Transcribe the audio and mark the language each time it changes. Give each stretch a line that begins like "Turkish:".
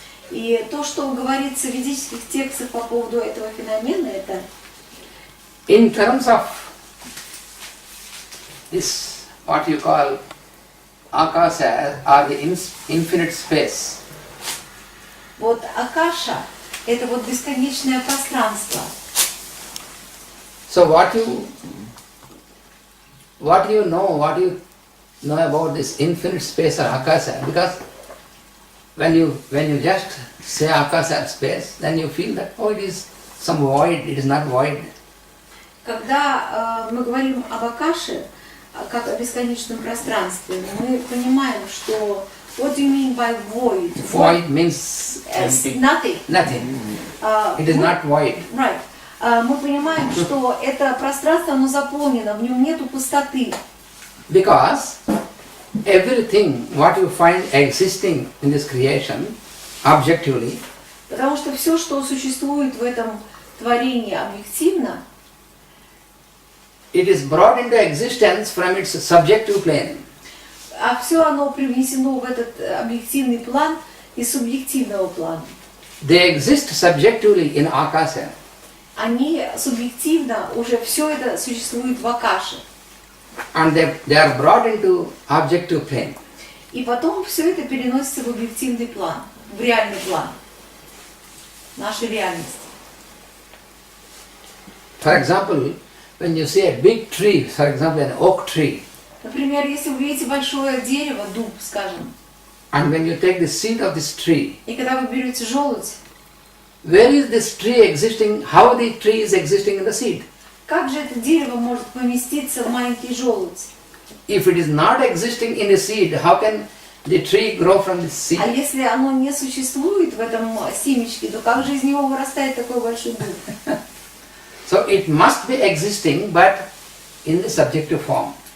Russian: и то, что говорится в ведических текстах по поводу этого феномена, это
English: in terms of this, what you call akasha or the infinite space.
Russian: Вот акаша – это вот бесконечное пространство.
English: So what you know about this infinite space or akasha? Because when you just say akasha space, then you feel that it is some void. It is not void.
Russian: Когда мы говорим об акаше, как о бесконечном пространстве, мы понимаем, что
English: what do you mean by void? Void means nothing. Nothing. It is not void. Right.
Russian: Мы понимаем, что это пространство, оно заполнено, в нем нету пустоты.
English: Because everything what you find existing in this creation, objectively,
Russian: потому что все, что существует в этом творении объективно,
English: it is brought into existence from its subjective plane.
Russian: А все оно привнесено в этот объективный план из субъективного плана.
English: They exist subjectively in Akasha.
Russian: Они субъективно, уже все это существует в Акаше.
English: And they are brought into objective plane.
Russian: И потом все это переносится в объективный план, в реальный план, нашу реальность.
English: For example, when you see a big tree, for example an oak tree,
Russian: Например, если вы видите большое дерево, дуб, скажем,
English: and when you take the seed of this tree,
Russian: и когда вы берете желудь,
English: where is this tree existing? How the tree is existing in the seed?
Russian: как же это дерево может поместиться в маленький желудь?
English: If it is not existing in the seed, how can the tree grow from the seed?
Russian: А если оно не существует в этом семечке, то как же из него вырастает такой большой дуб?
English: So it must be existing, but in the subjective form.